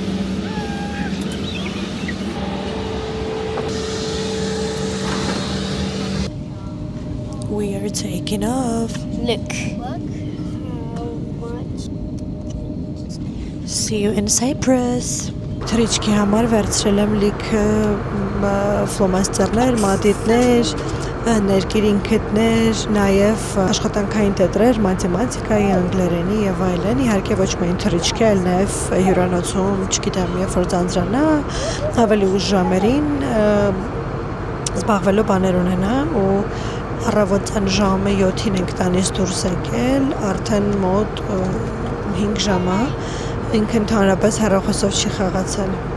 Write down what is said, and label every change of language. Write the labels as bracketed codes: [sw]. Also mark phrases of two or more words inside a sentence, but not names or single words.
[en] We are taking off. Look. See you in Cyprus. [hy] Թրիչքի համար վերցրել եմ լիքը ֆլոմաստերներ, մատիտներ, ներկիր ինքետներ, նաև աշխատանքային տետրեր, մաթեմատիկայի, անգլերենի եւ այլն։ Իհարկե ոչ միայն թրիչքի, այլ նաև հյուրանոցում, չգիտեմ, երբ որ ձանձրանա, ավելի ուշ ժամերին զբաղվելու բաներ ունենա ու առավոտյան ժամը 7-ին ենք տանից դուրս եկել, արդեն մոտ 5 ժամ է, ինքը ընդհանրապես հեռախոսով չի խաղացել։